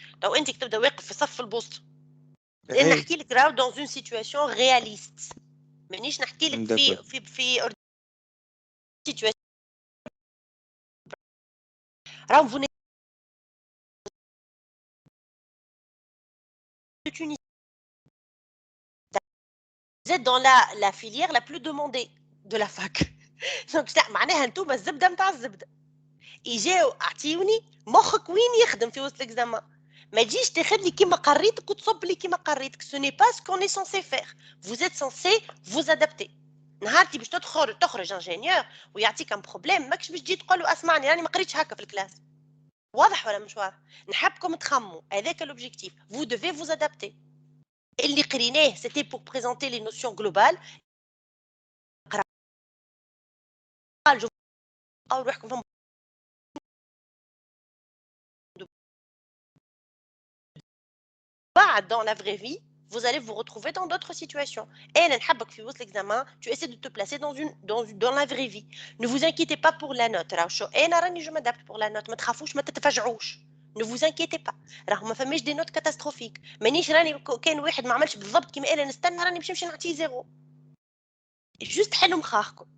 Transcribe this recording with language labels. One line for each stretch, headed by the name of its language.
Arabic: لو انت تبدا واقف في صف البوسطه لان نحكي لك راهو دون اون سيتوياسيون رياليست مانيش نحكي لك في سيتوياسيون راهو
French: vous êtes dans la filière la plus demandée de la fac.
Arabic: Donc معناها انتم الزبده نتاع الزبده يجاو اعطيوني مخك وين يخدم في وسط الاكزامان. ما تجيش تاخذ لي كيما قريتك وتصب لي كيما قريتك.
French: Ce n'est pas ce qu'on est censé faire. Vous êtes censé vous adapter.
Arabic: نهارتي باش تخرج انجينيور ويعطيك ان بروبليم ماكش باش تجي تقول له اسمعني راني ما قريتش هكا في الكلاس. واضح ولا مش واضح؟ نحبكم تخموا هذاك l'objectif.
French: Vous devez vous adapter.
Arabic: اللي قريناه
French: c'était pour présenter les notions globales.
Arabic: أو روحكم
French: dans la vraie vie, vous allez vous retrouver dans d'autres situations. Et l'examen, tu essaies de te placer dans la vraie vie. Ne vous inquiétez pas pour la note. Je m'adapte pour la note. Ne vous inquiétez pas.
Arabic: ما فماش
French: des notes catastrophiques.
Arabic: مانيش راني كان واحد ما عملش بالضبط كيما انا نستنى راني باش نمشي نعطيه زيرو. Juste حلوا مخاخكم.